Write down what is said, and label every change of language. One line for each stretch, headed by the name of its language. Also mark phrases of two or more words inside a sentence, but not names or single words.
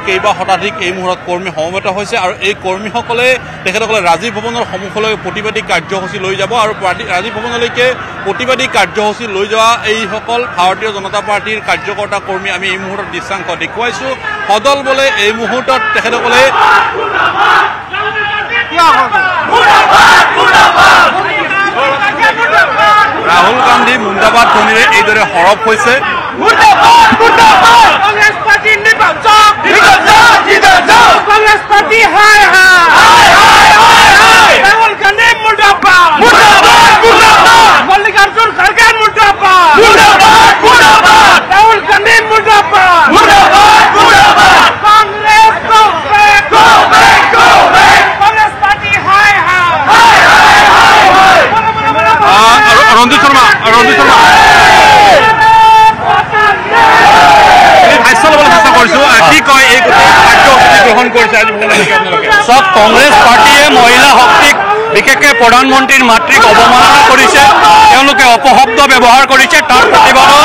Assamese: কেইবা শতাধিক এই মুহূৰ্তত কৰ্মী সমবেত হৈছে আৰু এই কৰ্মীসকলে তেখেতসকলে ৰাজীৱ ভৱনৰ সন্মুখলৈ প্ৰতিবাদী কাৰ্যসূচী লৈ যাব আৰু ৰাজীৱ ভৱনলৈকে প্ৰতিবাদী কাৰ্যসূচী লৈ যোৱা এইসকল ভাৰতীয় জনতা পাৰ্টিৰ কাৰ্যকৰ্তা কৰ্মী আমি এই মুহূৰ্তত দৃশ্যাংশ দেখুৱাইছো সদল বলে এই মুহূৰ্তত তেখেতসকলে ৰাহুল গান্ধী মুন্দাবাদ ধ্বনিৰে এইদৰে সৰব হৈছে
Hindi: कांग्रेस पार्टी हाय हाय राहुल गांधी मुर्दाबाद मुर्दाबाद मुर्दाबाद मल्लिकार्जुन खड़गे मुर्दाबाद मुर्दाबाद मुर्दाबाद राहुल गांधी मुर्दाबाद मुर्दाबाद मुर्दाबाद कांग्रेस को बैक कांग्रेस पार्टी हाय हाय रंजीत शर्मा
Assamese: সব কংগ্ৰেছ পাৰ্টিয়ে মহিলা শক্তিক বিশেষকৈ প্ৰধানমন্ত্ৰীৰ মাতৃক অৱমাননা কৰিছে তেওঁলোকে অপশব্দ ব্যৱহাৰ কৰিছে তাৰ প্ৰতিবাদত